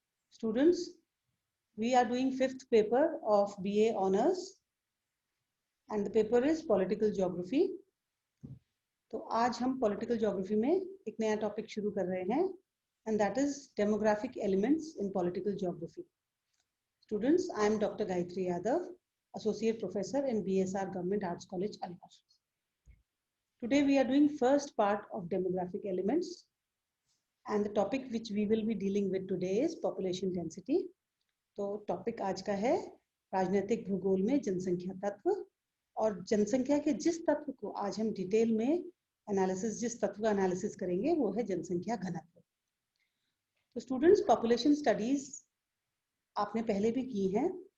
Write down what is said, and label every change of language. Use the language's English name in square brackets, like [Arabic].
[English] Students, we are doing 5th paper of BA Honours and the paper is Political Geography. [Hindi] तो आज हम Political Geography में एक नया टॉपिक शुरू कर रहे हैं [English] and that is Demographic Elements in Political Geography. Students, I am Dr. Gayatri Yadav, Associate Professor in BSR Government Arts College, Alwar. Today we are doing first part of demographic elements and the topic which we will be dealing with today is population density. [Hindi] तो topic आज का है राजनीतिक भूगोल में जनसंख्या तत्व और जनसंख्या के जिस तत्व को आज हम डिटेल में एनालिसिस जिस तत्व का एनालिसिस करेंगे वो है जनसंख्या घनत्व. तो स्टूडेंट्स, पॉपुलेशन स्टडीज आपने पहले भी की हैं.